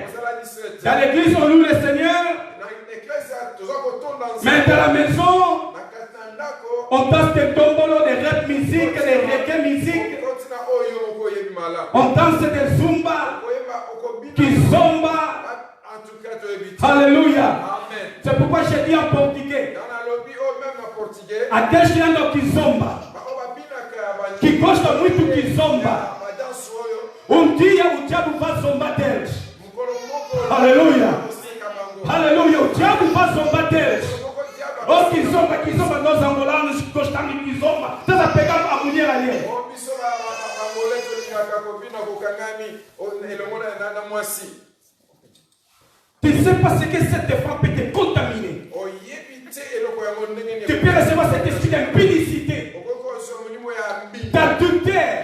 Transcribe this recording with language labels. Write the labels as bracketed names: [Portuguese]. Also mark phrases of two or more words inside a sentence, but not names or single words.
[French] Dans l'église, on loue le Seigneur. Mais dans la maison, on danse des tombolos, des rap musique, des reggae musique. On danse des zumba, kizomba. Alléluia. C'est pourquoi j'ai dit en portugais. Akeshilando kizomba. Kikosta muito kizomba. [Portuguese] Dia o diabo vai zombar deles. Aleluia. Aleluia. O diabo vai zombar deles. Oh, kizomba, nós angolanos gostamos de kizomba. Estás a pegar a mulher ali. [French] Tu ne sais pas ce que cette femme peut te contaminer. Tu peux recevoir cet esprit d'impudicité, d'adultère.